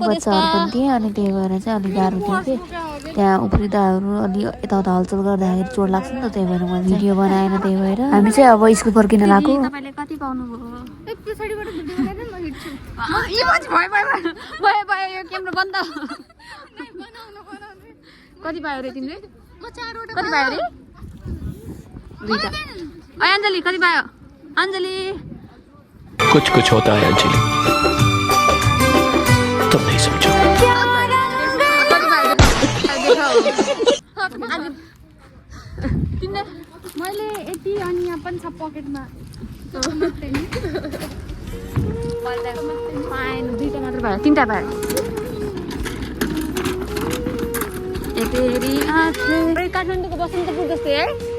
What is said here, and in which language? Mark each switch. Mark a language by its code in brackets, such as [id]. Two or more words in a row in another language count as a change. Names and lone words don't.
[ne] बच्चाहरू पनि थिए अनि त्यही भएर चाहिँ अलिक गाह्रो थियो कि त्यहाँ उफ्रिदाहरू अलि यताउता हलचल गर्दाखेरि चोट लाग्छ नि त त्यही भएर मैले भिडियो बनाएन त्यही भएर हामी चाहिँ अब स्कुल फर्किन लाग्यो तपाईँले कति पाउनुभयो यो क्यामेरा बन्द कति पायो रे तिमीले कति पायो रे दुईटा अञ्जली कति पायो अञ्जली [hi] कुछ होता है अंजलि तुम नहीं समझो [ne] मैले यति अनि यहाँ पनि छ पकेटमा दुईटा मात्र पायो तिनवटा पायो काठमाडौँको बसन्तपुर जस्तै है